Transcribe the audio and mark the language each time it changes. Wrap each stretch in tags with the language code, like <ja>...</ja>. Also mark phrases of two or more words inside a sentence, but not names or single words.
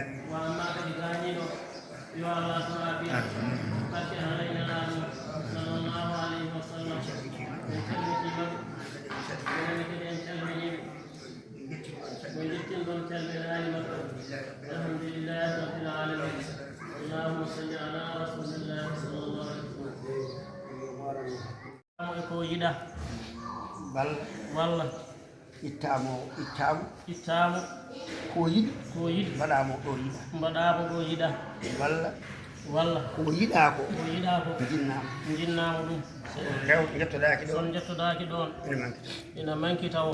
<ff>Wa amma kadi gaañiiɗo. Yo Allah so aafiya. Barke Allah ina laamu.</ff> <ar>صلى الله عليه وسلم.</ar> <ff>En calmitima. Enen kadi en calminiiɓe. Min jettin ɗon calminaani makko.</ff> <ar>الحمد لله رب العالمين. اللهم صل على رسول الله صلى الله عليه وسلم.</ar> <ff>E ko yiɗa. Walla. Walla. Ittamo, ittamo. Ittamo. Ko yiɗi. Ko yiɗi. Mbaɗamo ɗo yiɗa. Mbaɗamo ɗo yiɗa. Walla. Walla. Ko yiɗa ko. Ko yiɗa ko. Jinnama. Jinnama ɗum. Rew-, jettodaki ɗon. Son jettodaki ɗon. Ina manki. Ina manki taw.</ff>